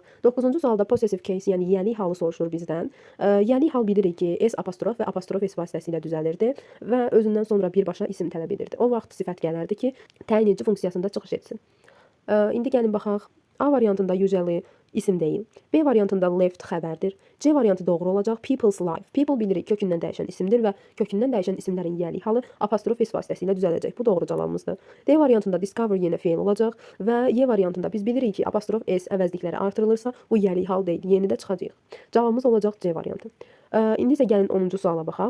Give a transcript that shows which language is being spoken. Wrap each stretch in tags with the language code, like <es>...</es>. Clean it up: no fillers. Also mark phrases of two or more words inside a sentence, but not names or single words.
<az>9-cu sualda</az> <en>possessive case,</en> <az>yəni yəlik halı soruşur bizdən. Yəlik hal bilirik ki, s apostrof və apostrof s vasitəsilə düzəlirdi və özündən sonra birbaşa isim tələb edirdi. O vaxt sifət gələrdi ki, təyin edici funksiyasında çıxış etsin. İndi gəlin baxaq. A variantında usually isim deyil. B variantında left xəbərdir. C variantı doğru olacaq.</az> <en>People's life.</en> <az>People bilirik kökündən dəyişən isimdir və kökündən dəyişən isimlərin yəlik halı apostrof s vasitəsilə düzələcək. Bu doğru cavabımızdır. D variantında discover yenə feil olacaq və Y variantında biz bilirik ki, apostrof s əvəzlikləri artırılırsa bu yəlik hal deyil. Yeni də çıxacaq. Cavabımız olacaq C variantı. İndi isə gəlin 10-cu suala baxaq.</az>